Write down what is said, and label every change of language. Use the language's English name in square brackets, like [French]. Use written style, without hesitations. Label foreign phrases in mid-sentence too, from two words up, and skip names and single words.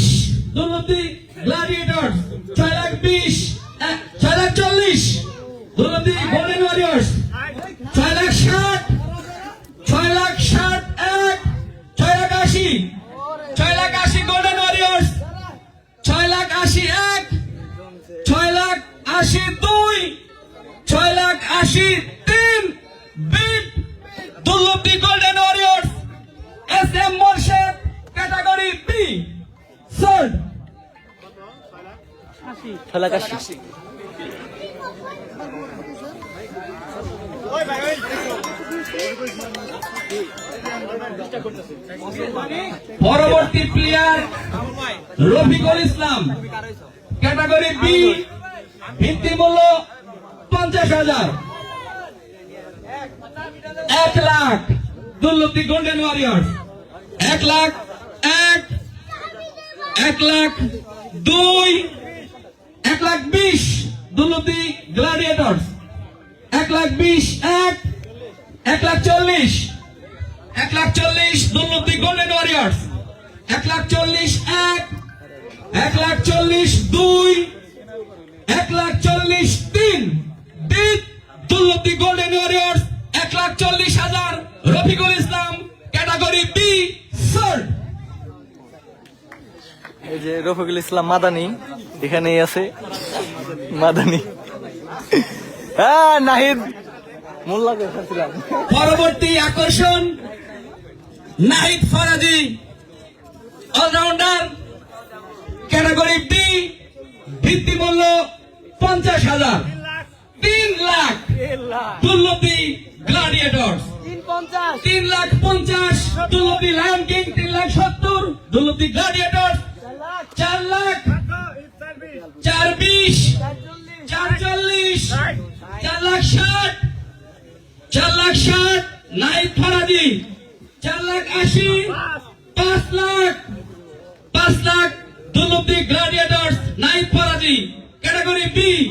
[Bangla] দুর্লভী গ্ল্যাডিয়েটর্স 6 লাখ 20 6 লাখ 40 দুর্লভী গোল্ডেন ওয়ারিয়র্স 6 লাখ 60 6 লাখ 60 1 6 লাখ 80 6 লাখ 80 গোল্ডেন ওয়ারিয়র্স 6 লাখ 80 1 6 লাখ 80 2 6 লাখ 80 3 বিট দুর্লভী গোল্ডেন ওয়ারিয়র্স এস এম মোরশেদ [English] category B sold [Bangla] 6 লাখ 80 পরবর্তী প্লেয়ার রফিকুল ইসলাম [English] category B [Bangla] ভিত্তি মূল্য 50,000 1 লাখ দুর্লভী গোল্ডেন ওয়ারিয়র্স 1 লাখ 1 1 লাখ 2 1 লাখ 20 দুর্লভী গ্ল্যাডিয়েটর্স 1 লাখ 20 1 1 লাখ 40 1 লাখ 40 দুর্লভী গোল্ডেন ওয়ারিয়র্স 1 লাখ 40 1 1 লাখ 40 2 1 লাখ 40 3 দুর্লভী গোল্ডেন ওয়ারিয়র্স 1,40,000 রফিকুল ইসলাম [English] category B [Bangla] স্যার। এই যে রফিকুল ইসলাম মাদানি এখানেই আছে, মাদানি। হ্যাঁ নাহিদ মোল্লা দেখছিলাম। পরবর্তী আকর্ষণ নাহিদ ফরাজি [English] all-rounder category B, [Bangla] ভিত্তিমূল্য 50,000। 3 লাখ দুর্লভী গ্লাডিয়েটর্স 3,50,000, দুর্লভী লায়ন কিং 3,70,000, দুর্লভী গ্লাডিয়েটর্স 4 লাখ 4,20,000, 4,40,000, 4,60,000, 4,60,000 নাহিদ ফরাজি, 4,80,000, 5 লাখ 5 লাখ দুর্লভী গ্লাডিয়েটর্স নাহিদ ফরাজি [English] category B.